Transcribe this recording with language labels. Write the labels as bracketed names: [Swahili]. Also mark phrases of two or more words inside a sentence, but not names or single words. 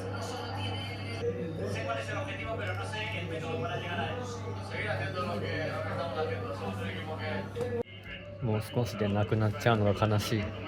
[Spanish] No solo tiene... Sé cuál es el objetivo, pero no sé el método para llegar a él. Seguir haciendo lo que estamos haciendo. Somos un equipo que... [Japanese] もう少しでなくなっちゃうのが悲しい。